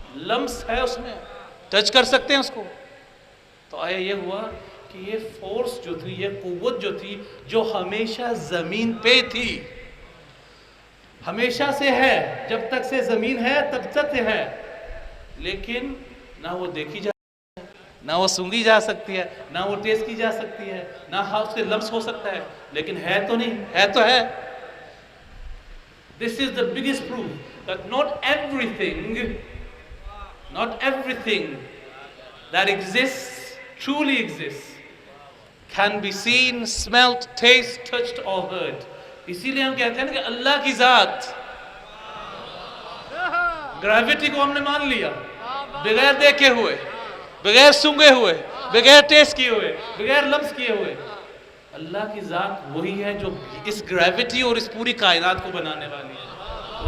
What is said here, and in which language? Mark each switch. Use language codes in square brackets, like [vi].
[hi] Lumps है उसमें, touch कर सकते हैं उसको। तो आया ये हुआ कि ये फोर्स जो थी, ये कुव्वत जो थी, जो हमेशा जमीन पे थी, हमेशा से है, जब तक से जमीन है तब तक से है, लेकिन ना वो देखी जा, ना वो सूंघी जा सकती है, ना वो टेस्ट की जा सकती है, ना हाथ से लम्स हो सकता है, लेकिन है तो नहीं, है तो है। [en] This is the biggest proof that not everything that exists truly exists. can be seen, smelt, taste, touched or heard. [hi] इसीलिए हम कहते हैं ना कि अल्लाह की ज़ात, ग्रेविटी को हमने मान लिया बगैर देखे हुए, बगैर सूंघे हुए, बगैर टेस्ट किए हुए, बगैर लम्स किए हुए। अल्लाह की ज़ात वही है जो इस ग्रेविटी और इस पूरी कायनात को बनाने वाली है।